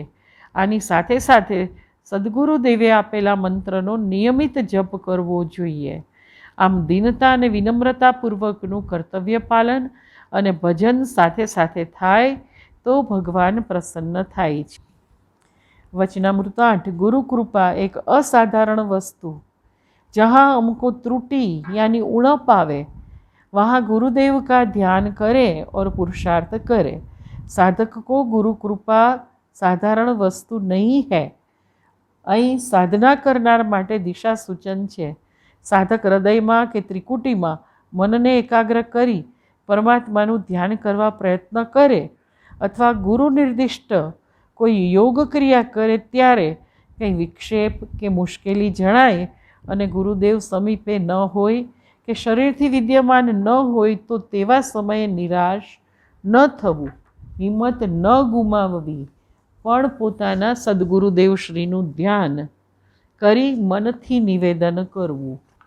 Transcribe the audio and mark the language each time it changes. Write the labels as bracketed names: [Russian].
[Gujarati] આની સાથે સાથે સદ્ગુરુદેવે આપેલા મંત્રનો નિયમિત જપ કરવો જોઈએ. આમ દીનતા અને વિનમ્રતાપૂર્વકનું કર્તવ્ય પાલન અને ભજન સાથે સાથે થાય તો ભગવાન પ્રસન્ન થાય છે. [Hindi] वचनामृत 8. गुरु कृपा एक असाधारण वस्तु, जहाँ हमको त्रुटि यानी उणप आवे वहाँ गुरुदेव का ध्यान करें और पुरुषार्थ करें. साधक को गुरु कृपा साधारण वस्तु नहीं है. [Gujarati] અહીં સાધના કરનાર માટે દિશા સૂચન છે. સાધક હૃદયમાં કે ત્રિકુટીમાં મનને એકાગ્ર કરી પરમાત્માનું ધ્યાન કરવા પ્રયત્ન કરે અથવા ગુરુ નિર્દિષ્ટ કોઈ યોગ ક્રિયા કરે ત્યારે કંઈ વિક્ષેપ કે મુશ્કેલી જણાય અને ગુરુદેવ સમીપે ન હોય કે શરીરથી વિદ્યમાન ન હોય તો તેવા સમયે નિરાશ ન થવું, હિંમત ન ગુમાવવી, પણ પોતાના સદગુરુદેવશ્રીનું ધ્યાન કરી મનથી નિવેદન કરવું.